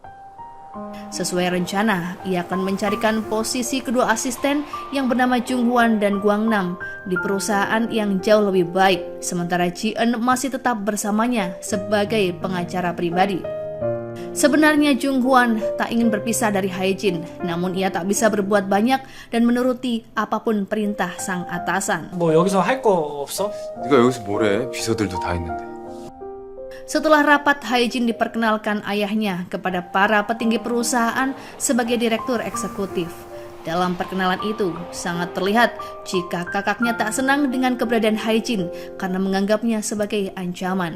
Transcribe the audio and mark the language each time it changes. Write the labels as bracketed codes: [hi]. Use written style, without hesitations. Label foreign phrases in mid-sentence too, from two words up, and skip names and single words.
[id] Sesuai rencana, ia akan mencarikan posisi kedua asisten yang bernama Jung Hwan dan Gwang Nam di perusahaan yang jauh lebih baik, sementara Ji-eun masih tetap bersamanya sebagai pengacara pribadi. Sebenarnya Jung Hwan tak ingin berpisah dari Hae-jin, namun ia tak bisa berbuat banyak dan menuruti apapun perintah sang atasan. [ko] 뭐 여기서 할 거 없어? 네가 여기서 뭘 해? 비서들도 다 있는데. [id] Setelah rapat, Hae-jin diperkenalkan ayahnya kepada para petinggi perusahaan sebagai direktur eksekutif. Dalam perkenalan itu, sangat terlihat jika kakaknya tak senang dengan keberadaan Hae-jin karena menganggapnya sebagai ancaman.